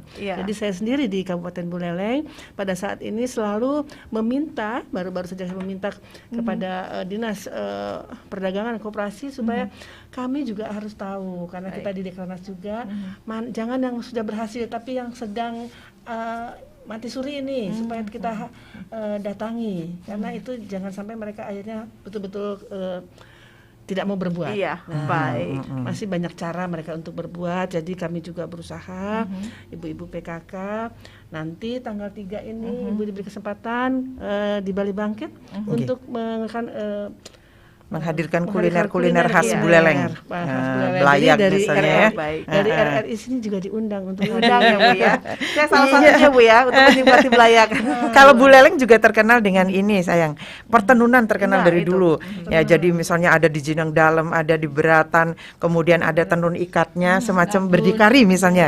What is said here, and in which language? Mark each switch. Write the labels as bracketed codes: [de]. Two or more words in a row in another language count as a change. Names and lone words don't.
[id] Jadi saya sendiri di Kabupaten Buleleng pada saat ini selalu meminta, baru-baru saja saya meminta kepada Dinas Perdagangan dan Koperasi supaya kami juga harus tahu, karena kita di Deklarnas juga jangan yang sudah berhasil tapi yang sedang mati suri ini supaya kita datangi, karena itu jangan sampai mereka akhirnya betul-betul tidak mau berbuat. Baik. Masih banyak cara mereka untuk berbuat, jadi kami juga berusaha. Ibu-ibu PKK nanti tanggal 3 ini Ibu diberi kesempatan di Bali Bangkit untuk menghadirkan kuliner khas Buleleng. Belayak dari misalnya dari RRI sini juga diundang untuk diundang ya Bu ya. Saya salah satunya Bu ya untuk menikmati belayak. Kalau Buleleng juga terkenal dengan ini sayang, pertenunan terkenal dari dulu. Ya jadi misalnya ada di Jinang Dalam, ada di Beratan, kemudian ada tenun ikatnya semacam berdikari misalnya.